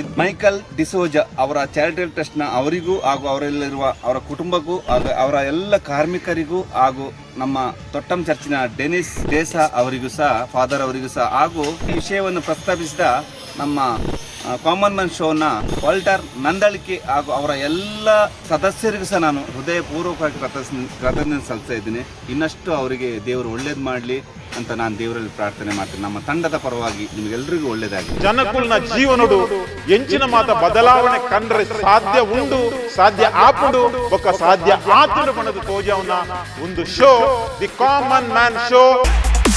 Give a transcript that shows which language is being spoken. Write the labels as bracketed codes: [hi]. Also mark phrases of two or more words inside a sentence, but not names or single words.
[kn] ಮೈಕಲ್ ಡಿಸೋಜ ಅವರ ಚಾರಿಟಬಲ್ ಟ್ರಸ್ಟ್ನ ಅವರಿಗೂ ಹಾಗೂ ಅವರಲ್ಲಿರುವ ಅವರ ಕುಟುಂಬಕ್ಕೂ ಹಾಗೂ ಅವರ ಎಲ್ಲ ಕಾರ್ಮಿಕರಿಗೂ ಹಾಗೂ ನಮ್ಮ ತೊಟ್ಟಂ ಚರ್ಚಿನ ಡೆನಿಸ್ ಡೇಸಾ ಅವರಿಗೂ ಸಹ ಫಾದರ್ ಅವರಿಗೂ ಸಹ ಹಾಗೂ ಈ ವಿಷಯವನ್ನು ಪ್ರಸ್ತಾಪಿಸಿದ ನಮ್ಮ ಕಾಮನ್ ಮ್ಯಾನ್ ಶೋನ ವಾಲ್ಟರ್ ನಂದಳ್ಕೆ ಹಾಗೂ ಅವರ ಎಲ್ಲ ಸದಸ್ಯರಿಗೂ ಸಹ ನಾನು ಹೃದಯಪೂರ್ವಕವಾಗಿ ಕೃತಜ್ಞತೆ ಸಲ್ಲಿಸ್ತಾ ಇದ್ದೀನಿ. ಇನ್ನಷ್ಟು ಅವರಿಗೆ ದೇವರು ಒಳ್ಳೇದು ಮಾಡಲಿ ಅಂತ ನಾನು ದೇವರಲ್ಲಿ ಪ್ರಾರ್ಥನೆ ಮಾಡ್ತೀನಿ. ನಮ್ಮ ತಂಡದ ಪರವಾಗಿ ನಿಮಗೆಲ್ಲರಿಗೂ ಒಳ್ಳೇದಾಗಲಿ. [tcy] ಜನಕುಲ್ನ ಜೀವನಡು ಎಂಚಿನ ಮಾತ ಬದಲಾವಣೆ ಕಂಡ್ರೆ ಸಾಧ್ಯ ಉಂಡು, ಸಾಧ್ಯ ಆಪುಡು, ಒಕ್ಕ ಸಾಧ್ಯ ಆತುಡು ಬಣದು ತೋಜವನ ಒಂದು ಶೋ, ದಿ ಕಾಮನ್ ಮ್ಯಾನ್ ಶೋ.